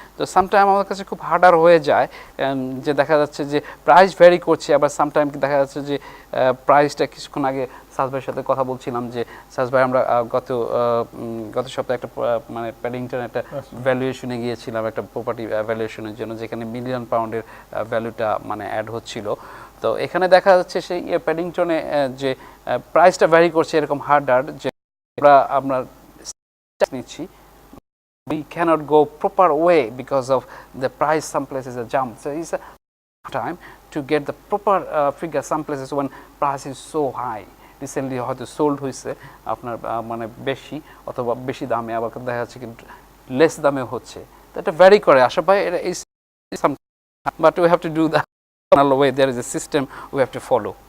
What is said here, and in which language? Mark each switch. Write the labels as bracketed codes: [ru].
[bn] তো সামটাইম আমার কাছে খুব হার্ডার হয়ে যায় যে দেখা যাচ্ছে যে প্রাইস ভ্যারি করছে, আবার সামটাইম দেখা যাচ্ছে যে প্রাইসটা কিছুক্ষণ আগে সার্জ ভাইয়ের সাথে কথা বলছিলাম যে সার্জ ভাই আমরা গত সপ্তাহে একটা মানে প্যাডিংটন একটা ভ্যালুয়েশনে গিয়েছিলাম একটা প্রপার্টি ভ্যালুয়েশনের জন্য, যেখানে মিলিয়ন পাউন্ডের ভ্যালুটা মানে অ্যাড হচ্ছিল। তো এখানে দেখা যাচ্ছে সেই প্যাডিংটনে যে প্রাইসটা ভ্যারি করছে এরকম হার্ডার যে আমরা নিচ্ছি [en] we cannot go proper way because of the price. Some places are jump, so it's a time to get the proper figure. Some places when price is so high, [bn] recently হয়তো sold হয়েছে আপনার মানে বেশি অথবা বেশি দামে, আবার দেখা যাচ্ছে কিন্তু লেস দামে হচ্ছে, তো এটা ভ্যারি করে। [en] আশা ভাই এটা is some, but we have to do that way, there is a system we have to follow.